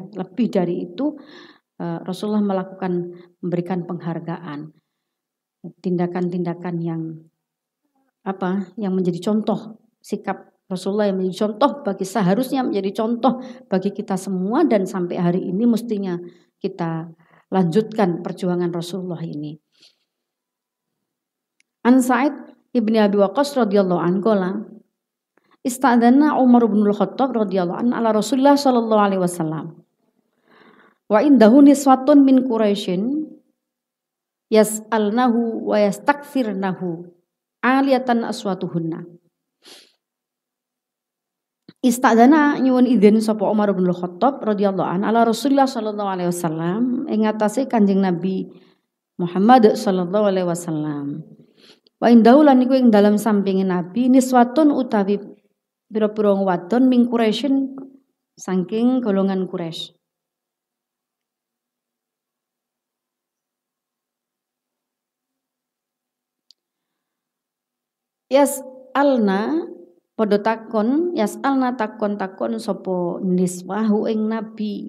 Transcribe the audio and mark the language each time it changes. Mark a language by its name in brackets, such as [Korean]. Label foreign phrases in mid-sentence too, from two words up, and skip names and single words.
[Indonesian] Lebih dari itu, Rasulullah memberikan penghargaan, tindakan-tindakan yang menjadi contoh, sikap Rasulullah yang menjadi contoh seharusnya menjadi contoh bagi kita semua dan sampai hari ini mestinya kita lanjutkan perjuangan Rasulullah ini. [Arabic] عن سعيد ابن أبي وقاص رضي الله عنه استأذن عمر بن خطاب رضي الله عنه على رسول الله صلى الله عليه وسلم. وعنده نسوة من قريش يسألنه ويستكثرنه عالية أصواتهن. [Javanese] Istadana nyuwun izin sapa Umar bin Khattab [Arabic] رضي الله عنه على رسول الله صلى الله عليه وسلم [Javanese] ing atase Kanjeng Nabi Muhammad [Arabic] صلى الله عليه وسلم. وعنده [Javanese] lan iku ing dalam sampinge Nabi niswatun utawi pira-pira wadon ming Quraisyin saking golongan Quraisy. Yas'alna padha takon, yas'alna takon sapa niswahu ing Nabi.